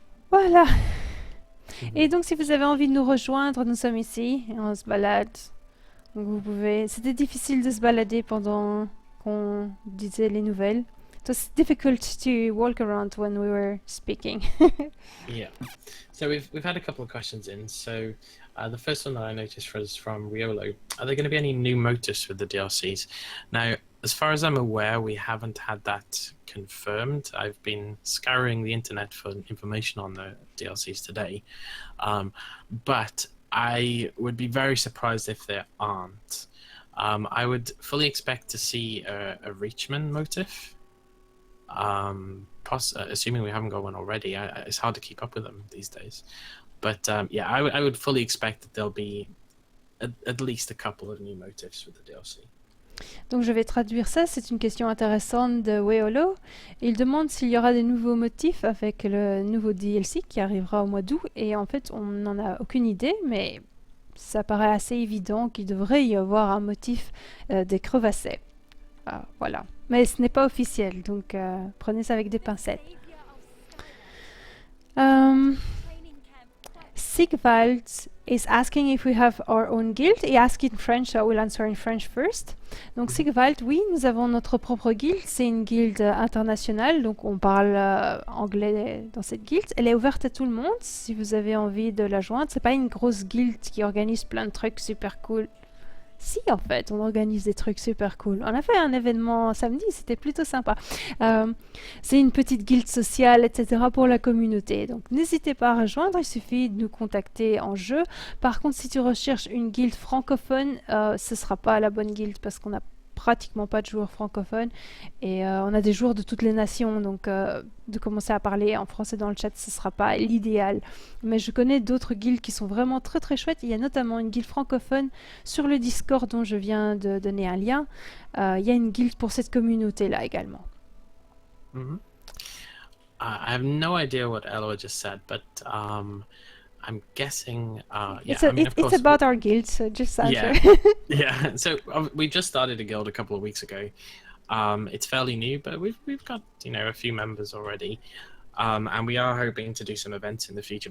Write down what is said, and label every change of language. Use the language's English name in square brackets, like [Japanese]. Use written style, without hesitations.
[French] Voilà. Et donc, si vous avez envie de nous rejoindre, nous sommes ici et on se balade. Donc, vous pouvez. C'était difficile de se balader pendant qu'on disait les nouvelles. [English] It was difficult to walk around when we were speaking. Yeah. So we've had a couple of questions in. So the first one that I noticed was from Riolo. Are there going to be any new motifs with the DLCs? Now, as far as I'm aware, we haven't had that confirmed. I've been scouring the internet for information on the DLCs today, but I would be very surprised if there aren't. I would fully expect to see a Reachman motif, assuming we haven't got one already. It's hard to keep up with them these days. But yeah, I would fully expect that there'll be at least a couple of new motifs with the DLC. [French] Donc je vais traduire ça, c'est une question intéressante de Weolo. Il demande s'il y aura des nouveaux motifs avec le nouveau DLC qui arrivera au mois d'août. Et en fait, on n'en a aucune idée, mais ça paraît assez évident qu'il devrait y avoir un motif des crevassets. Voilà. Mais ce n'est pas officiel, donc prenez ça avec des pincettes. [English] Sigvald is asking if we have our own guild. He asked in French, so I will answer in French first. [French] Donc Sigvald, oui, nous avons notre propre guilde. C'est une guilde internationale, donc on parle anglais dans cette guilde. Elle est ouverte à tout le monde, si vous avez envie de la joindre. C'est pas une grosse guilde qui organise plein de trucs super cool. Si, en fait, on organise des trucs super cool. On a fait un événement samedi, c'était plutôt sympa. C'est une petite guilde sociale, etc. pour la communauté. Donc, n'hésitez pas à rejoindre, il suffit de nous contacter en jeu. Par contre, si tu recherches une guilde francophone, ce ne sera pas la bonne guilde parce qu'on n'a pratiquement pas de joueurs francophones et on a des joueurs de toutes les nations, donc de commencer à parler en français dans le chat, ce ne sera pas l'idéal. Mais je connais d'autres guildes qui sont vraiment très très chouettes. Il y a notamment une guilde francophone sur le Discord dont je viens de donner un lien. Il y a une guilde pour cette communauté-là également. [English] I have no idea what Ella just said, but I'm guessing. It's about our guild, so just answer. Yeah. So we just started a guild a couple of weeks ago. It's fairly new, but we've got a few members already, and we are hoping to do some events in the future.